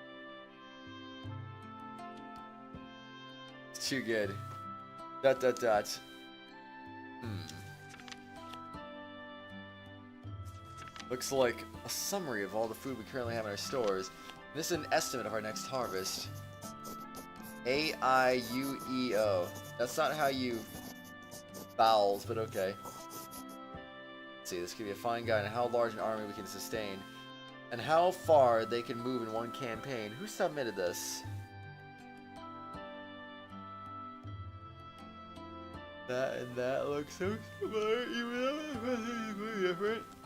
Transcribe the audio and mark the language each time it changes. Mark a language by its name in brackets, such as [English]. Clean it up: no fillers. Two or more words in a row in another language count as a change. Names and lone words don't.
[English] It's too good. ... Looks like a summary of all the food we currently have in our stores. This is an estimate of our next harvest. A-I-U-E-O. That's not how you vowels, but okay. Let's see, this could be a fine guide on how large an army we can sustain. And how far they can move in one campaign. Who submitted this? That and that looks so similar, even though it's different.